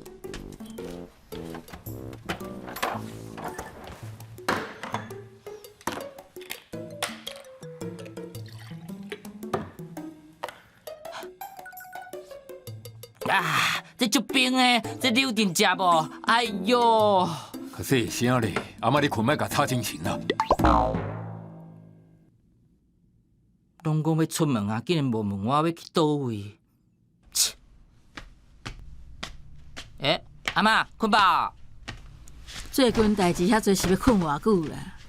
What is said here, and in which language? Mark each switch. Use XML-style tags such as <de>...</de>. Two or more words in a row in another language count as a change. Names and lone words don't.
<nan>这足冰的，这你有定食无？哎哟！可细声咧，阿妈你困莫甲吵精神啦。拢讲要出门啊，竟然无问我要去倒位。切！阿嬷困饱？最近代志遐多，是要困偌久啦？</nan>